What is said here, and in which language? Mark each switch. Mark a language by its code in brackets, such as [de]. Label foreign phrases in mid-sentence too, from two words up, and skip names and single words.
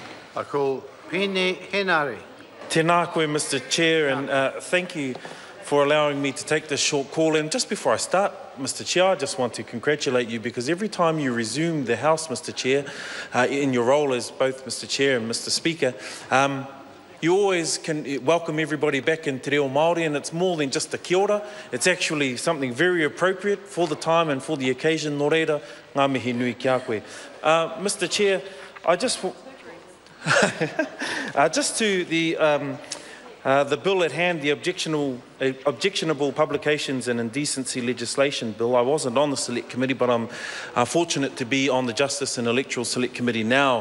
[en] I call Pene Henare. [mi] Tēnā koe, [en] Mr. Chair, and thank you for allowing me to take this short call. And just before I start, Mr. Chair, I just want to congratulate you, because every time you resume the House, Mr. Chair, in your role as both Mr. Chair and Mr. Speaker, you always can welcome everybody back in [mi] Te Reo Māori, [en] and it's more than just a [mi] kia ora. [en] It's actually something very appropriate for the time and for the occasion. [mi] Nō reira, ngā mihi nui kia koe. [en] Mr. Chair, I just... just to the bill at hand, the Objectionable Publications and Indecency Legislation Bill. I wasn't on the Select Committee, but I'm fortunate to be on the Justice and Electoral Select Committee now.